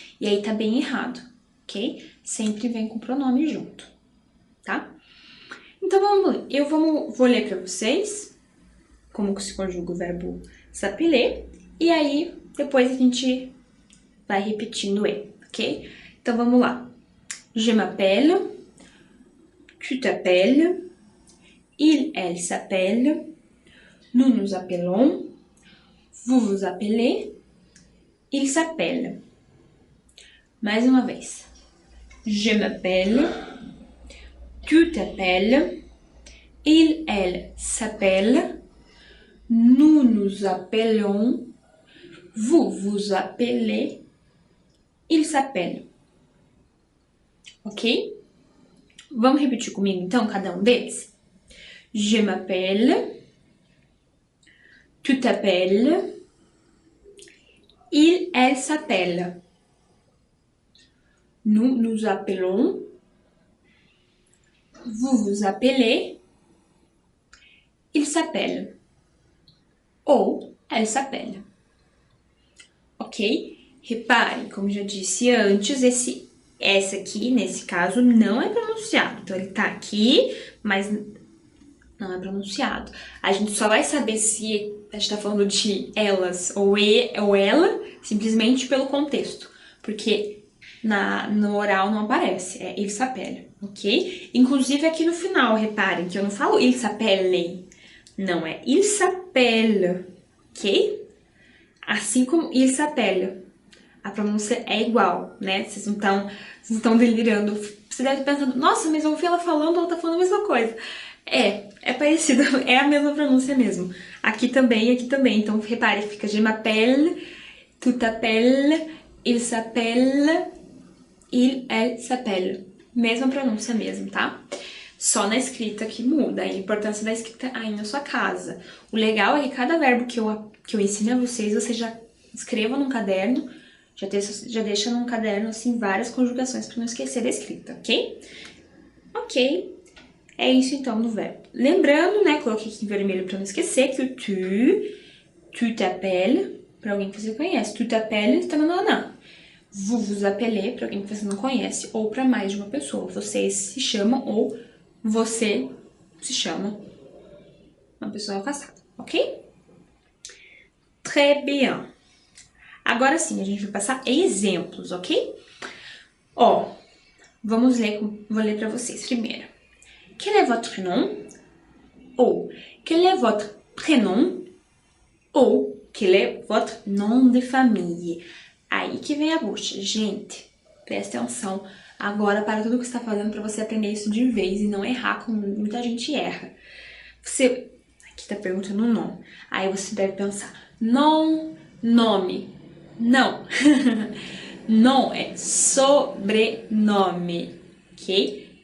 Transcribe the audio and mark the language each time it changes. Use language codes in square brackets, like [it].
[pt] E aí tá bem errado, ok? Sempre vem com o pronome junto, tá? Então vamos ler. Vou ler para vocês como que se conjuga o verbo s'appeler. E aí depois a gente vai repetindo ele, ok? Então vamos lá. [fr] Je m'appelle, tu t'appelles, il, elle s'appelle, nous nous appelons, vous vous appelez, il s'appelle. [pt] Mais uma vez. [fr] Je m'appelle, tu t'appelles, il, elle s'appelle, nous nous appelons, vous vous appelez, il s'appelle. Ok? [pt] Vamos repetir comigo então cada um deles? [fr] Je m'appelle, tu t'appelles, il, elle s'appelle. Nous nous appelons, vous vous appelez, il s'appelle. Ou elle s'appelle. Ok? [pt] Repare, como já disse antes, essa aqui, nesse caso, não é pronunciado. Então, ele tá aqui, mas não é pronunciado. A gente só vai saber se a gente tá falando de elas ou ela, simplesmente pelo contexto. Porque no oral não aparece, é [fr] il s'appelle, [pt] ok? Inclusive aqui no final, reparem que eu não falo [fr] il s'appelle, [pt] não, é il s'appelle, ok? Assim como [fr] il s'appelle, [pt] a pronúncia é igual, né? Vocês não estão delirando. Você deve estar pensando, nossa, mas eu ouvi ela falando, ela tá falando a mesma coisa. É parecido, é a mesma pronúncia mesmo. Aqui também, aqui também. Então, repare, fica [fr] je m'appelle, tu t'appelles, il s'appelle, il, elle s'appelle. [pt] Mesma pronúncia mesmo, tá? Só na escrita que muda, a importância da escrita aí na sua casa. O legal é que cada verbo que eu ensino a vocês, você já escreva num caderno, já deixa num caderno, assim, várias conjugações para não esquecer da escrita, ok? Ok, é isso então do verbo. Lembrando, né, coloquei aqui em vermelho para não esquecer, que o [fr] tu t'appelles, [pt] para alguém que você conhece, tu t'appelles, tananana. [fr] Vous vous appelez, [pt] para alguém que você não conhece, ou para mais de uma pessoa. Vocês se chamam ou você se chama uma pessoa afastada, ok? [fr] Très bien. [pt] Agora sim, a gente vai passar exemplos, ok? Ó, vamos ler, vou ler para vocês primeiro. [fr] Quel est votre nom? Ou, quel est votre prénom? Ou, quel est votre nom de famille? [pt] Aí que vem a bucha. Gente, presta atenção agora para tudo que você está fazendo para você aprender isso de vez e não errar, como muita gente erra. Você, aqui tá perguntando o nome. Aí você deve pensar, nome. Não. Nom é sobrenome, ok?